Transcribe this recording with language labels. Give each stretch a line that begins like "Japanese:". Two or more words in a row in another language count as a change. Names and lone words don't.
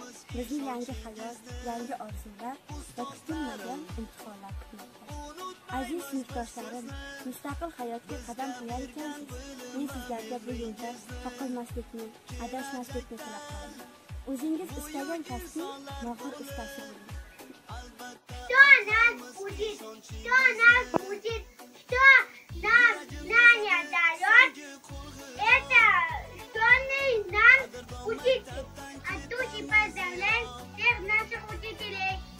Uzbek: Bizni yangi hayot, yangi orzular va kutilmagan imtihonlar kutmoqda. Aziz sinfdoshlarim, mustaqil hayotga qadam qo'yar ekansiz. Men sizlarga bu yo'lda qoqilmaslikni, adashmaslikni tilab qolaman. O'zingiz istagan kasbning mohir ustasi bo'ling.
Russian: Кто нас будет знания дает, это что нам учитель. От души поздравляем всех наших учителей.